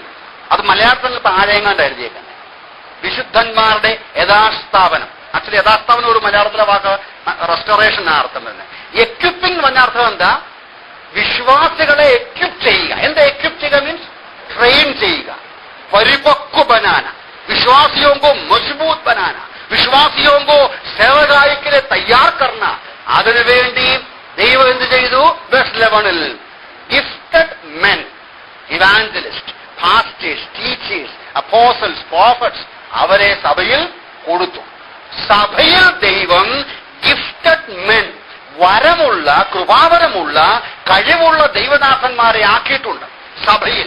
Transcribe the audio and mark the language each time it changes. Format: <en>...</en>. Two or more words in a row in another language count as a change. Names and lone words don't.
<ml>അത് മലയാളത്തിൽ താഴെങ്ങാണ്ട് എഴുതിയേക്കുന്നത് വിശുദ്ധന്മാരുടെ യഥാസ്ഥാപനം. ആക്ച്വലി യഥാസ്ഥാപനം ഒരു മലയാളത്തിലെ വാക്ക് റെസ്റ്റോറേഷൻ ആ അർത്ഥം തന്നെ. എക്യുപ്പിംഗ് പറഞ്ഞ അർത്ഥം എന്താ? വിശ്വാസികളെ എക്യുപ്പ് ചെയ്യുക. എന്താ എക്യുപ്പ് ചെയ്യുക?</ml> <en>means train</en> <ml>ചെയ്യുക,</ml> <hi>परिपक्व बनाना, विश्वासियों को मजबूत बनाना, विश्वासियों को सेवकाई के लिए तैयार करना.</hi> <ml>അതിനുവേണ്ടി ദൈവം എന്ത് ചെയ്തു?</ml> <en>verse 11 gifted men, evangelists, pastors, teachers, apostles, prophets</en> <ml>അവരെ സഭയിൽ കൊടുത്തു. സഭയിൽ ദൈവം</ml> <en>gifted men,</en> <ml>വരമുള്ള, കൃപാവരമുള്ള, കഴിവുള്ള ദൈവദാസന്മാരെ ആക്കിയിട്ടുണ്ട് സഭയിൽ.</ml>